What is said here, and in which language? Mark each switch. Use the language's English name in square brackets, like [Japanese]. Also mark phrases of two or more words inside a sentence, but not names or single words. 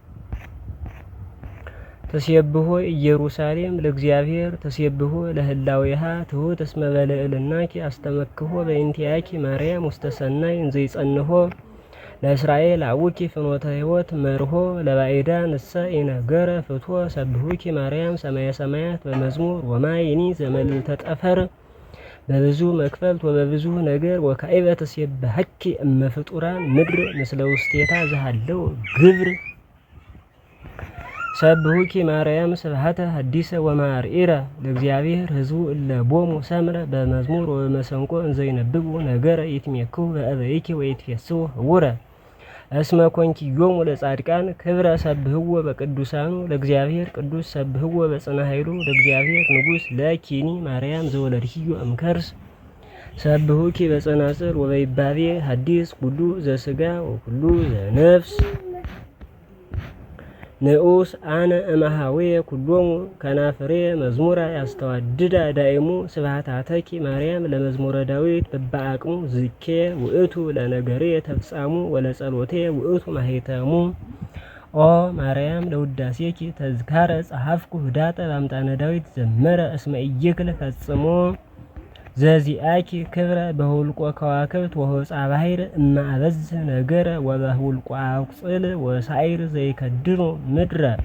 [Geez] ተሴብሖ ኢየሩሳሌም ለእግዚአብሔር ተሴብሖ ለህላዌሃ ትሑት እስመ በልዕልናኪ አስተመክሖ በእንቲአኪ ማርያም ውስተ ሰናይ እንዘይጸንሖ ለእስራኤል አውኪ ፍኖተ ሕይወት መርሆ ለባዕዳ ንሰ ኢነገረ ፍትሖ ሰብሁኪ ማርያም ሰማየ ሰማያት በመዝሙር ወማይኒ ዘመልዕልተ ጠፈር በብዙ መክፈልት ወበብዙ ነገር ወካዕበ ተሴብሐኪ እመ ፍጡራን ምድር ምስለ ውስቴታ ዘሃለው ግብር ሰብሁኪ ማርያም ስብሐተ ሐዲሰ ወማርኢረ ለእግዚአብሔር ህዝቡ እለ ቦሙ ሰምረ በመዝሙር ወበመሰንቆ እንዘይነብቡ ነገረ ይትሜክሁ በእበይኪ ወይትፌስሑ ህቡረ እስመ ኮንኪዮሙ ለጻድቃን ክብረ ሰብህዎ በቅዱሳኑ ለእግዚአብሔር ቅዱስ ሰብህዎ በጽና ኃይሉ ለእግዚአብሔር ንጉሥ ለኪኒ ማርያም ዘወለድኪዮ እምከርስ ሰብሁኪ በጸናጽል ወበይባቤ ሐዲስ ኩሉ ዘስጋ ወኩሉ ዘነፍስ ንዑስ አነ እምሃዌ ኩሎሙ ከናፍሬ መዝሙራ ያስተዋድዳ ዳይሙ ስብሐታተኪ ማርያም ለመዝሙረ ዳዊት በበአቅሙ ዝኬ ውእቱ ለነገሬ ተፍጻሙ ወለጸሎቴ ውእቱ ማህተሙ ኦ ማርያም ለውዳሴኪ ተዝካረ ጸሐፍኩ ህዳጠ በአምጣነ ዳዊት ዘመረ እስመ ኢይክል ፈጽሞ ዘዚአኪ ክብረ በሁልቆ ከዋክብት ወሆፃ ባሕር እመ አበዝ ነገረ ወበሁልቆ አቁጽል ወሳይር ዘይከድኑ ምድረ